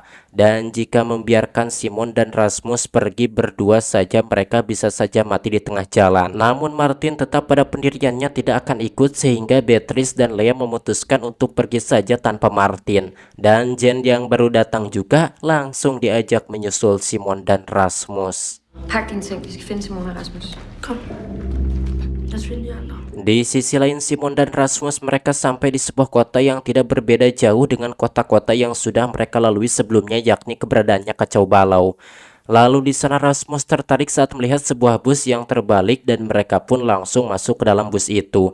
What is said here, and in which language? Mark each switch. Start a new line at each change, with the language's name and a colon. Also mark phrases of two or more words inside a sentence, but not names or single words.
Indonesian: Dan jika membiarkan Simon dan Rasmus pergi berdua saja, mereka bisa saja mati di tengah jalan. Namun Martin tetap pada pendiriannya tidak akan ikut, sehingga Beatrice dan Lea memutuskan untuk pergi saja tanpa Martin. Dan Jen yang baru datang juga langsung diajak menyusul Simon dan Rasmus.
Danish: Pak dine ting. Vi skal finde Simon og Rasmus. Kom. Lad os finde de andre.
Indonesian: Di sisi lain Simon dan Rasmus mereka sampai di sebuah kota yang tidak berbeda jauh dengan kota-kota yang sudah mereka lalui sebelumnya, yakni keberadaannya kacau balau. Lalu di sana Rasmus tertarik saat melihat sebuah bus yang terbalik dan mereka pun langsung masuk ke dalam bus itu.